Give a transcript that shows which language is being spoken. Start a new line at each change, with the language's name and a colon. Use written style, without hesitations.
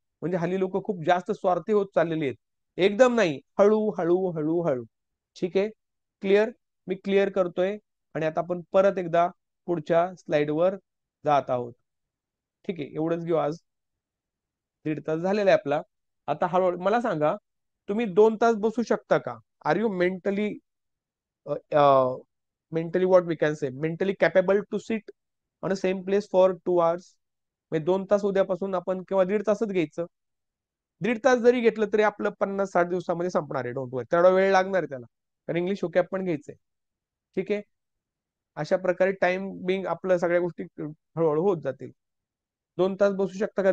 Marathi: म्हणजे हल्ली लोक खूप जास्त स्वार्थी होत चाललेली आहेत. एकदम नाही, हळू हळू हळू हळू. ठीक आहे, क्लिअर? मी क्लिअर करतोय. आणि आता आपण परत एकदा पुढच्या स्लाइडवर जात आहोत. ठीक आहे, एवढंच घेऊ आज. 1.5 तास झालेला आहे आपला. आता हळूहळू मला सांगा, तुम्ही 2 तास बसू शकता का?
English: Are you mentally mentally what we can say mentally capable to sit on a same place for 2 hours?
Marathi: म्हणजे 2 तास उद्यापासून आपण किंवा 1.5 तासच घ्यायचं. 1.5 तास जरी घेतलं तरी आपलं 50-60 दिवसामध्ये संपणार आहे.
English: don't worry,
Marathi: तेवढा वेळ लागणार आहे त्याला, कारण इंग्लिश ओकॅप पण घ्यायचंय. ठीक आहे. अशा प्रकारे टाइम बिंग आपल्या सगळ्या गोष्टी हळूहळू होत जातील. 2 तास बसू शकता का?